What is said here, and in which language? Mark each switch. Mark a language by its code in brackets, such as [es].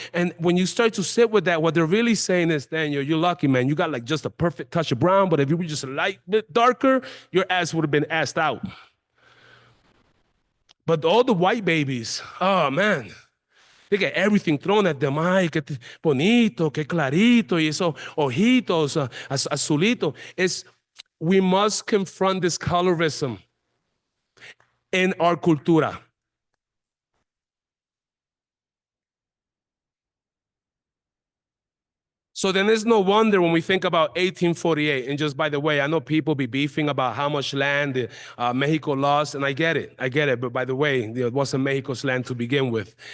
[en] And when you start to sit with that, what they're really saying is, Daniel, you're lucky, man. You got like just a perfect touch of brown, but if you were just a light bit darker, your ass would have been assed out. But all the white babies, oh man, they get everything thrown at them. [es] Ay, qué bonito, qué clarito, y esos ojitos, azulito. [en] We must confront this colorism in our cultura. So then it's no wonder when we think about 1848, and just by the way, I know people be beefing about how much land Mexico lost, and I get it, but by the way, it wasn't Mexico's land to begin with.